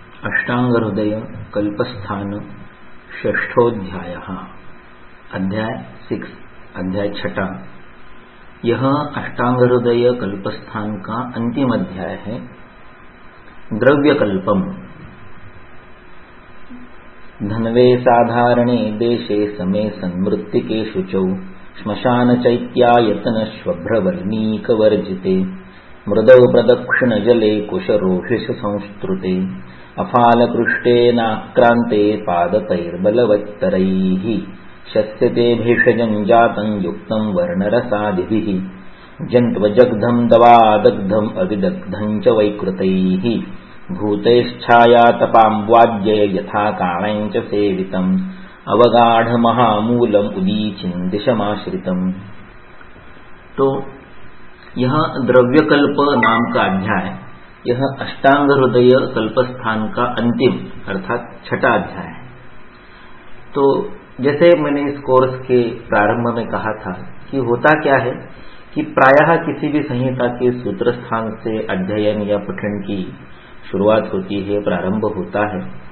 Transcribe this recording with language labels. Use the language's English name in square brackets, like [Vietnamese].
[Sanskrit] अष्टांग हृदय कल्पस्थान षष्ठोध्यायः अध्याय 6 अध्याय 6। [Hindi] यह अष्टांग हृदय कल्पस्थान का अंतिम अध्याय है। [Sanskrit] द्रव्यकल्पम। धन्वे साधारणे देशे समे संवृत्तिके शुचौ श्मशान चैत्यायतन श्वभ्रवर्णीकवर्जिते मृदौ प्रदक्षिण जले कुशरोषिष संस्तृते अफालकृष्टेनाक्रान्ते पादतैर्बलवत्तरैः शस्यते भेषजं जातं युक्तं वर्णरसादिभिः जन्त्वजग्धं दवादग्धम् अविदग्धं च वैकृतैः भूतैश्छायातपाम्वाद्य यथा काणं च सेवितम् अवगाढमहामूलम् उदीचिन् दिशमाश्रितम्। [Hindi] तो यह द्रव्यकल्प नाम का अध्याय, यह अष्टांग हृदय कल्पस्थान का अंतिम अर्थात 6वां अध्याय है। तो जैसे मैंने इस कोर्स के प्रारंभ में कहा था कि होता क्या है कि प्रायः किसी भी संहिता के सूत्र स्थान से अध्ययन या पठन की शुरुआत होती है, प्रारंभ होता है।